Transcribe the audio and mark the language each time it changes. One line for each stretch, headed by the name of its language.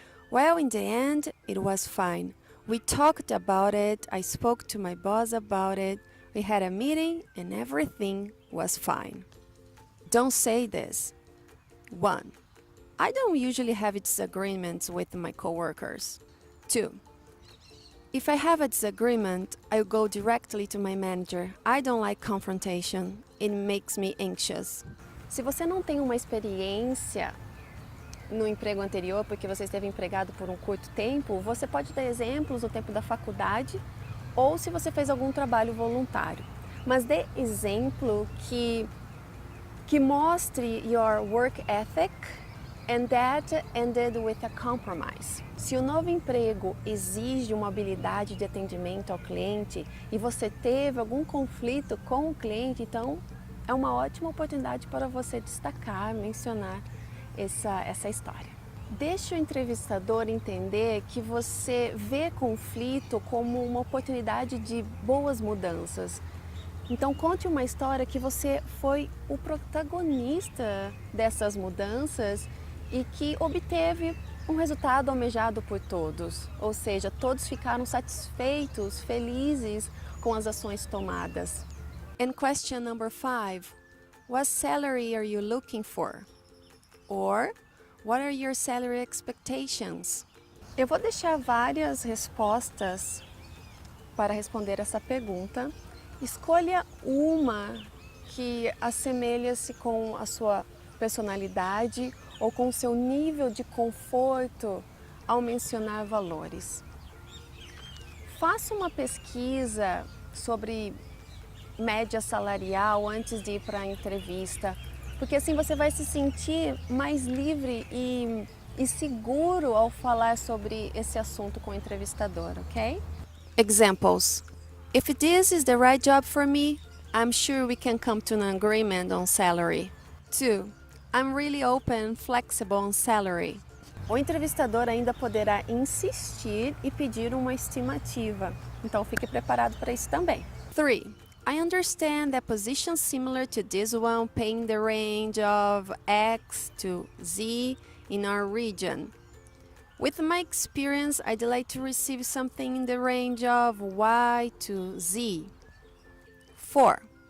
English: Well, in the end, it was fine. We talked about it, I spoke to my boss about it, we had a meeting and everything was fine. Don't say this. 1. I don't usually have disagreements with my coworkers. 2. If I have a disagreement, I go directly to my manager. I don't like confrontation. It makes me anxious.
Portuguese: Se você não tem uma experiência no emprego anterior, porque você esteve empregado por um curto tempo, você pode dar exemplos no tempo da faculdade ou se você fez algum trabalho voluntário. Mas dê exemplo que mostre
English: your work ethic and that ended with a compromise.
Portuguese: Se o novo emprego exige uma habilidade de atendimento ao cliente e você teve algum conflito com o cliente, então é uma ótima oportunidade para você destacar, mencionar essa história. Deixe o entrevistador entender que você vê conflito como uma oportunidade de boas mudanças. Então conte uma história que você foi o protagonista dessas mudanças e que obteve um resultado almejado por todos, ou seja, todos ficaram satisfeitos, felizes com as ações tomadas.
English: And question number 5. What salary are you looking for? Or, what are your salary expectations?
Portuguese: Eu vou deixar várias respostas para responder essa pergunta. Escolha uma que assemelha-se com a sua personalidade ou com o seu nível de conforto ao mencionar valores. Faça uma pesquisa sobre média salarial antes de ir para a entrevista, porque assim você vai se sentir mais livre e seguro ao falar sobre esse assunto com o entrevistador, ok?
English: Examples. If this is the right job for me, I'm sure we can come to an agreement on salary. 2. I'm really open and flexible on salary.
Portuguese: O entrevistador ainda poderá insistir e pedir uma estimativa, então fique preparado para isso também. 3.
English: I understand that positions similar to this one pay in the range of X to Z in our region. With my experience, I'd like to receive something in the range of Y to Z. 4.